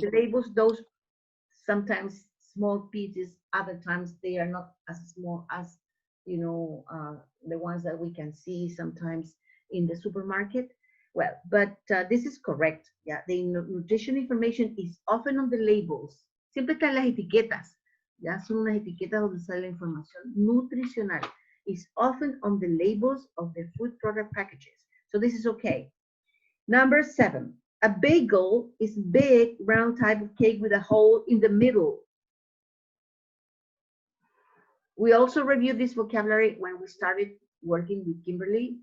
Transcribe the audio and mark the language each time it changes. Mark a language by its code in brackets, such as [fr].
[en] The labels, those sometimes small pieces, other times they are not as small as the ones that we can see sometimes in the supermarket. Well, but this is correct. Yeah, the nutrition information is often on the labels. [es] Siempre están las etiquetas. Ya son unas etiquetas donde sale la información nutricional. [en] Is often on the labels of the food product packages. So this is okay. Number 7. A bagel is big, round type of cake with a hole in the middle. We also reviewed this vocabulary when we started working with Kimberly.